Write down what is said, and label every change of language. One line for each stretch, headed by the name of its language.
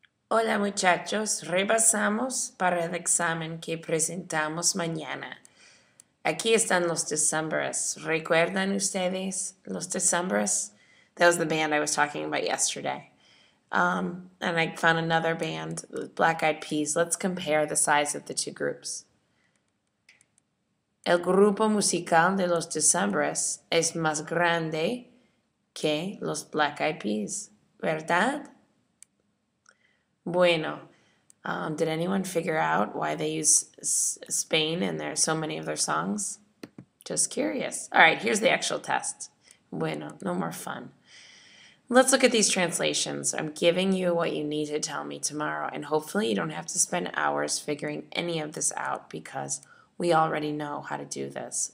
Spanish: Hola muchachos, repasamos para el examen que presentamos mañana. Aquí están los Decemberists. ¿Recuerdan ustedes los Decemberists?
English: That was the band I was talking about yesterday. And I found another band, Black Eyed Peas. Let's compare the size of the two groups.
Spanish: El grupo musical de los Decemberists es más grande que los Black Eyed Peas, ¿verdad?
English: Bueno, did anyone figure out why they use Spain in so many of their songs? Just curious. All right, here's the actual test. Bueno, no more fun. Let's look at these translations. I'm giving you what you need to tell me tomorrow, and hopefully you don't have to spend hours figuring any of this out because we already know how to do this.